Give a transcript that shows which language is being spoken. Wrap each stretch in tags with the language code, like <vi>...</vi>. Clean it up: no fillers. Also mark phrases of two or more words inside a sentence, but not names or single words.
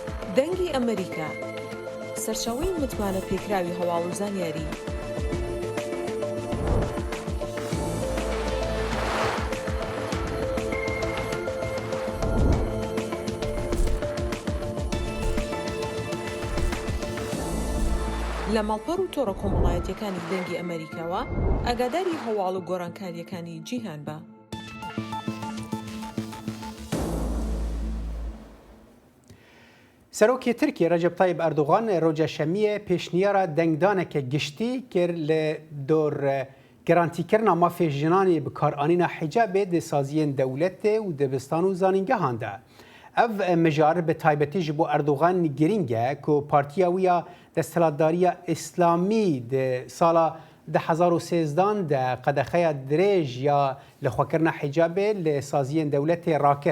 <ckb>دەنگی ئەمریکا سەرچاوەی متمانە پێکراوی هەواڵ و زانیاری لە ماڵپەڕ و تۆڕە کۆمەڵایەتیەکانی دەنگی ئەمریکاوە ئاگاداری هەواڵ و گۆڕانکاریەکانی جیهان بە.</ckb> <ku>سەرۆکی ترکی ڕەجەب تایب ئەردوغان ڕۆژە شەمیە پێشنیارە دەنگدانێکە گشتی کرد لە دۆر گەرانتیکردنا مافê jinanê bi karîna hicabê di saziyên dewletê û dibistan û zanîngehan de. Ev mijar bi taybetî ji bo Erdogan giring e ku partiya wî ya desthilatdariya İslamî di sala 2013 de qedexeya dirêj ya li xwekirina hicabê li saziyên dewletê rakir.</ku>